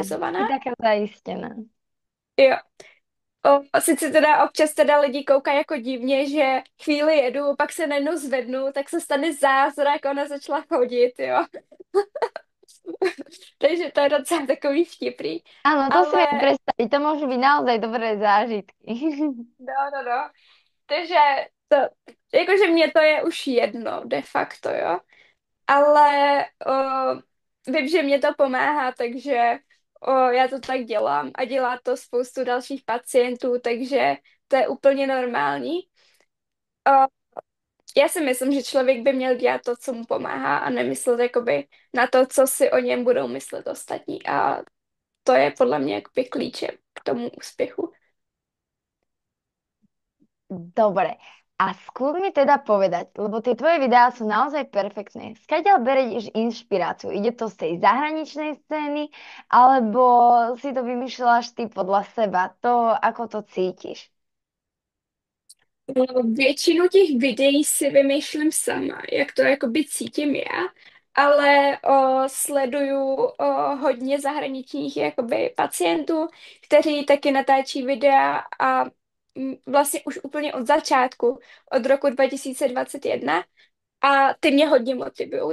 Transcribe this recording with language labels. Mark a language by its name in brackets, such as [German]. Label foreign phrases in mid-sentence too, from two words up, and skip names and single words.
[Slovak] stabilizovaná. si taká zaistená. [Czech] Jo. Sice teda občas teda lidi koukají jako divně, že chvíli jedu, pak se najednou zvednu, tak se stane zázrak, ona začala chodit, jo. Takže to je docela takový vtipný. [Slovak] Áno, to si viem [Czech] Ale [Slovak] predstaviť. To môžu byť naozaj dobré zážitky. [Czech] no. Takže to, jakože mě to je už jedno, de facto, jo. Ale vím, že mě to pomáhá, takže já to tak dělám a dělá to spoustu dalších pacientů, takže to je úplně normální. Já si myslím, že člověk by měl dělat to, co mu pomáhá a nemyslet jakoby na to, co si o něm budou myslet ostatní. A to je podle mě jakoby klíčem k tomu úspěchu. [Slovak] Dobre. A skús mi teda povedať, lebo tie tvoje videá sú naozaj perfektné. Skadiaľ bereš inšpiráciu? Ide to z tej zahraničnej scény, alebo si to vymýšľaš ty podľa seba, to, ako to cítiš? [Czech] Většinu těch videí si vymýšlím sama, jak to jakoby cítím já, ale sleduju hodně zahraničních jakoby pacientů, kteří taky natáčí videa a vlastně už úplně od začátku, od roku 2021 a ty mě hodně motivují.